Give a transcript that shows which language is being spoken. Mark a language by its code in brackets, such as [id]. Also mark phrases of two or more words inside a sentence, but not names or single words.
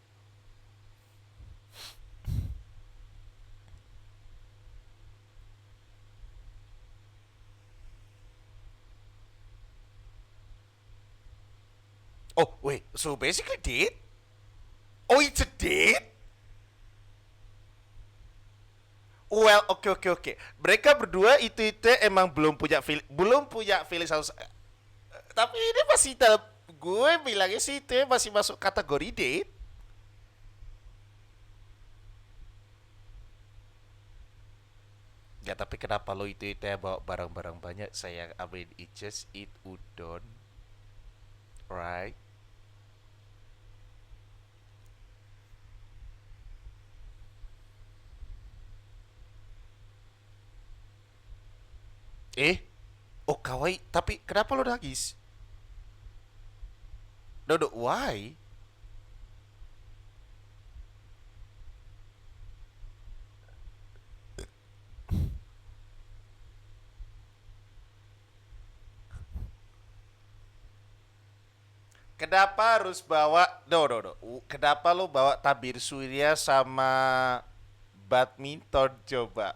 [en] Oh wait. So basically date? Oh it's a date? Well, [id] oke oke oke. Mereka berdua itu emang belum punya feeling sama. Tapi ini masih dalam, gue bilangnya sih itu masih masuk kategori date. Ya tapi kenapa lo itu ya bawa barang-barang banyak sayang, [en] I mean it just eat udon, right? [id] Eh, oh kawaii, tapi kenapa lo nangis? [en] No no, why? [id] Kenapa harus bawa, [en] no no no, [id] kenapa lo bawa tabir surya sama badminton coba?